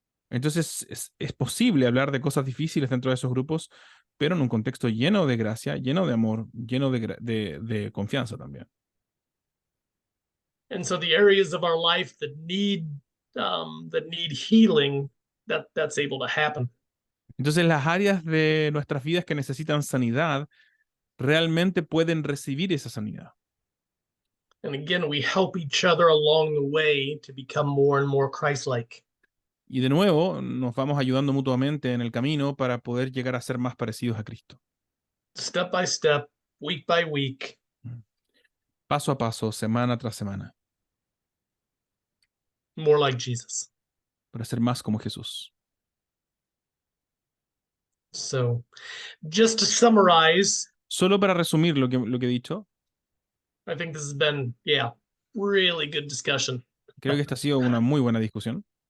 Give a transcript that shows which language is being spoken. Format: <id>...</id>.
<es>Entonces es posible hablar de cosas difíciles dentro de esos grupos, pero en un contexto lleno de gracia, lleno de amor, lleno de confianza también.</es> <en>And so the areas of our life that need healing, that's able to happen.</en> <es>Entonces las áreas de nuestras vidas que necesitan sanidad realmente pueden recibir esa sanidad.</es> <en>And again, we help each other along the way to become more and more Christ-like.</en> <es>Y de nuevo, nos vamos ayudando mutuamente en el camino para poder llegar a ser más parecidos a Cristo.</es> <en>Step by step, week by week.</en> <es>Paso a paso, semana tras semana,</es> <en>More like Jesus.</en> <es>para ser más como Jesús.</es> <en>So, just to summarize,</en> <es>Solo para resumir lo que he dicho,</es> <en>I think this has been, really good discussion.</en> <es>creo que esta ha sido una muy buena discusión.</es>